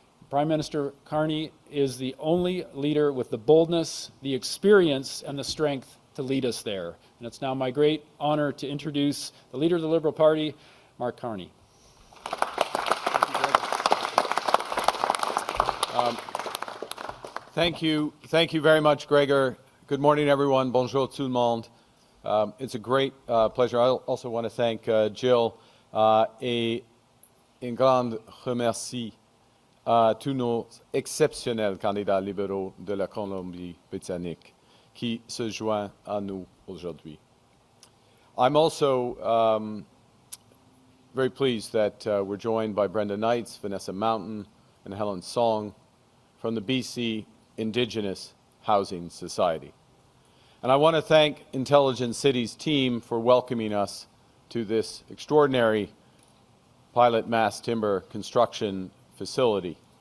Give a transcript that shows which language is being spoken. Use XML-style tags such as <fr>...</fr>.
<en>Prime Minister Carney is the only leader with the boldness, the experience, and the strength to lead us there. And it's now my great honor to introduce the leader of the Liberal Party, Mark Carney. Thank you very much, Gregor. Good morning, everyone.</en> <fr>Bonjour tout le monde.</fr> <en>It's a great pleasure. I also want to thank Jill</en> <fr>et un grand remercie à tous nos exceptionnels candidats libéraux de la Colombie-Britannique qui se joignent à nous aujourd'hui.</fr> <en>I'm also very pleased that we're joined by Brenda Knights, Vanessa Mountain, and Helen Song from the BC Indigenous Housing Society. And I want to thank Intelligent City's team for welcoming us to this extraordinary pilot mass timber construction facility.</en>